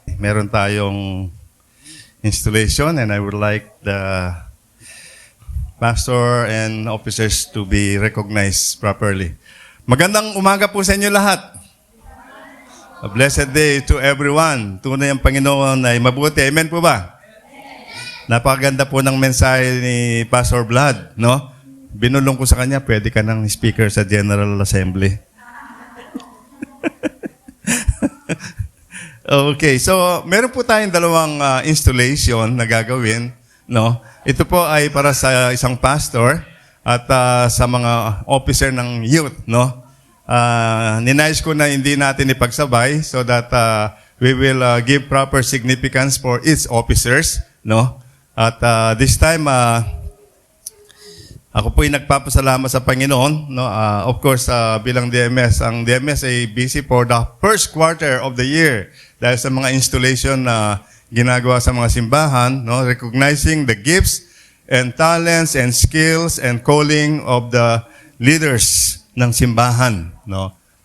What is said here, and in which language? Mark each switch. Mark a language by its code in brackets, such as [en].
[tl] Meron tayong [en] installation and I would like the pastor and officers to be recognized properly. [tl] Magandang umaga po sa inyo lahat. [en] A blessed day to everyone. [tl] Tunay ang Panginoon ay mabuti. Amen po ba? Napakaganda po ng mensahe ni Pastor Vlad, no? Binulong ko sa kanya, pwede ka ng speaker sa General Assembly. Okay, so meron po tayong dalawang installation na gagawin, no? Ito po ay para sa isang pastor at sa mga officer ng youth, no? Ninais ko na hindi natin ipagsabay [en] so that we will give proper significance for each officers, no? [tl] At this time, ako po ay nagpapasalamat sa Panginoon, no? Of course, bilang DMS, ang DMS ay busy [en] for the first quarter of the year [tl] dahil sa mga installation na ginagawa sa mga simbahan, no? [en] Recognizing the gifts and talents and skills and calling of the leaders [tl] ng simbahan, no?